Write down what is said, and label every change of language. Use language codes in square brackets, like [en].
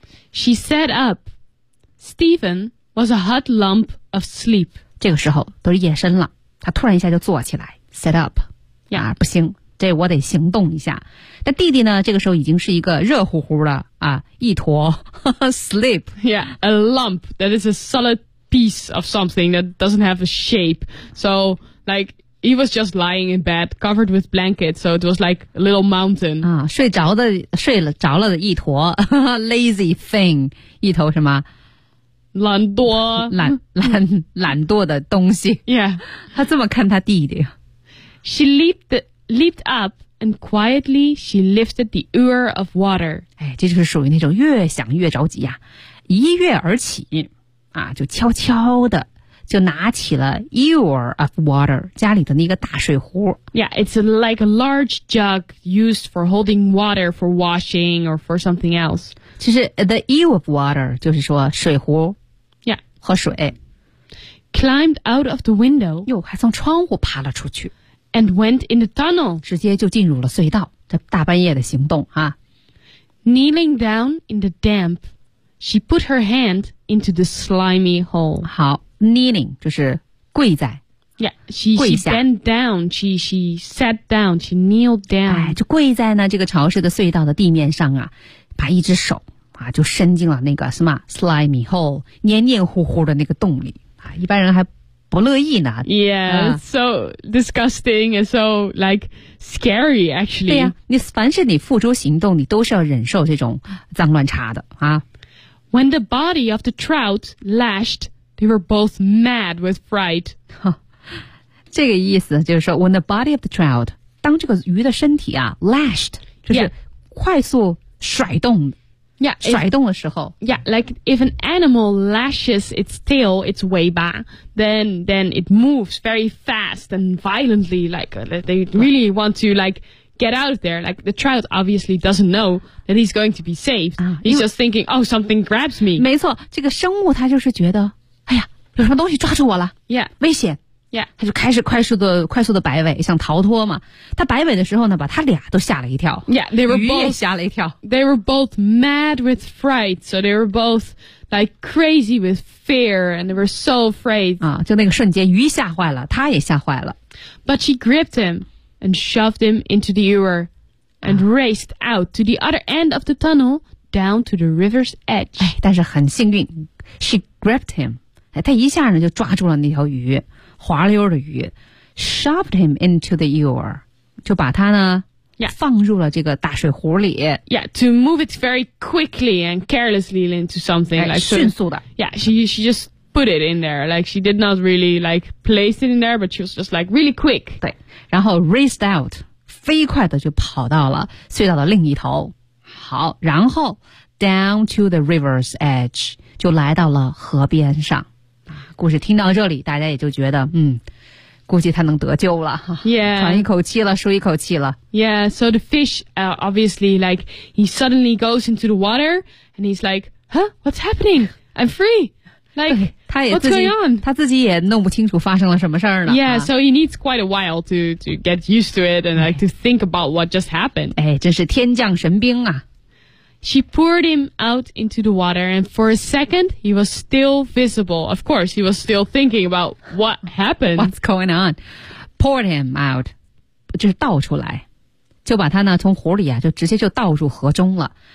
[en] She sat up. Stephen was a hot lump of sleep. [zh] 这个时候都是夜深了，他突然一下就坐起来 ， [en] sat up. Yeah, [zh] 不行。这我得行动一下。那弟弟呢？这个时候已经是一个热乎乎的啊，一坨sleep. [en] Yeah, a lump that is a solid piece of something that doesn't have a shape. So, like, he was just lying in bed covered with blankets. So it was like a little mountain. [zh] 啊，睡着了的一坨 [en] lazy thing， [zh] 一头什么？懒惰，懒惰的东西。 [en] Yeah， [zh] 他这么看他弟弟。 [en] She leaped up and quietly she lifted the ewer of water. [zh] 哎，这就是属于那种越想越着急呀、啊，一跃而起，啊，就悄悄的就拿起了 [en] ewer of water， [zh] 家里的那个大水壶。 [en] Yeah, it's like a large jug used for holding water for washing or for something else. [zh] 其实 [en] the ewer of water [zh] 就是说水壶 [en] ，Yeah， [zh] 和水。 [en] Yeah. Climbed out of the window. [zh] 哟，还从窗户爬了出去。 [en] And went in the tunnel. [zh] 直接就进入了隧道，这大半夜的行动啊。 [en] Kneeling down in the damp, she put her hand into the slimy hole. [zh] 好 ,kneeling, 就是跪在。 [en] Yeah, she bent down, she sat down, she kneeled down. [zh] 哎，就跪在呢这个潮湿的隧道的地面上啊，把一只手啊就伸进了那个什么 [en] slimy hole, [zh] 黏黏糊糊的那个洞里啊，一般人还不乐意呢 [en] Yeah, so disgusting and so like scary actually [zh] 对呀、啊、你凡是你付诸行动你都是要忍受这种脏乱差的啊 [en] When the body of the trout lashed they were both mad with fright [zh] 这个意思就是说 [en] When the body of the trout [zh] 当这个鱼的身体啊 lashed 就是快速甩动 [en] Yeah, [zh] 甩动的时候 [en] Yeah, like if an animal lashes its tail, its way back, then it moves very fast and violently, like they really want to like get out of there. Like the trout obviously doesn't know that he's going to be saved.、啊、 he's just thinking, oh, something grabs me. [zh] 没错，这个生物它就是觉得，哎呀，有什么东西抓住我了 [en] ，Yeah， [zh] 危险 [en] ，Yeah， [zh] 它就开始快速的摆尾，想逃脱嘛。它摆尾的时候呢，把它俩都吓了一跳 [en] ，Yeah， they were both, [zh] 鱼也吓了一跳。 [en] They were both mad with fright, so they were both like crazy with fear, and they were so afraid. [zh] 啊，就那个瞬间，鱼吓坏了，它也吓坏了。 [en] But she gripped him and shoved him into the ewer, and raced out to the other end of the tunnel down to the river's edge. [zh] 哎，但是很幸运 ， [en] she gripped him， [zh] 哎，她一下呢就抓住了那条鱼，滑溜的鱼 ， [en] shoved him into the ewer， [zh] 就把它呢。 [en] Yeah. [zh] 放入了这个大水壶里。 [en] Yeah, to move it very quickly and carelessly into something. 哎、 like, ， [zh] 迅速的。 [en] Yeah, she just put it in there. Like she did not really like place it in there, but she was just like really quick. [zh] 对，然后 [en] raced out， [zh] 飞快的就跑到了隧道的另一头。好，然后 [en] down to the river's edge, [zh] 就来到了河边上。故事听到这里，大家也就觉得，估计他能得救了。 [en] Yeah. [zh] 喘一口气了，舒一口气了。 [en] Yeah, so the fish, obviously, like, he suddenly goes into the water, and he's like, huh, what's happening? I'm free. Like, what's going on? [zh] 他自己也弄不清楚发生了什么事儿呢。 [en] Yeah, so he needs quite a while to get used to it, and like, to think about what just happened. [zh] 哎，真是天降神兵啊。 [en] She poured him out into the water, and for a second, he was still visible. Of course, he was still thinking about what happened. What's going on? Poured him out. [zh] 就是倒出来。就把他呢从湖里啊就直接就倒入河中了。